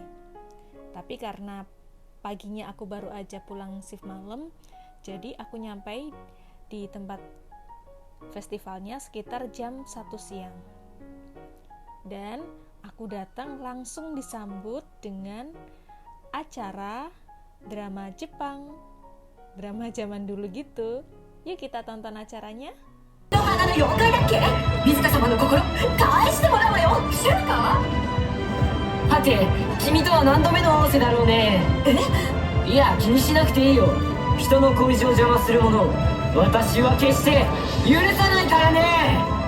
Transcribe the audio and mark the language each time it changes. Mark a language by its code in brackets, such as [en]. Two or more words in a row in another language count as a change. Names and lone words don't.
[id] Tapi karena paginya aku baru aja pulang shift malam, jadi aku nyampe di tempat festivalnya sekitar jam 1 siang. Dan aku datang langsung disambut dengan acara drama Jepang. Drama zaman dulu gitu. Yuk kita tonton acaranya. [ja] 4 回だっけ？水香様の心返してもらうわよ。知るか？はて、君とは何度目の合わせだろうね。いや、気にしなくていいよ。人の恋路を邪魔する者を私は決して許さないからね。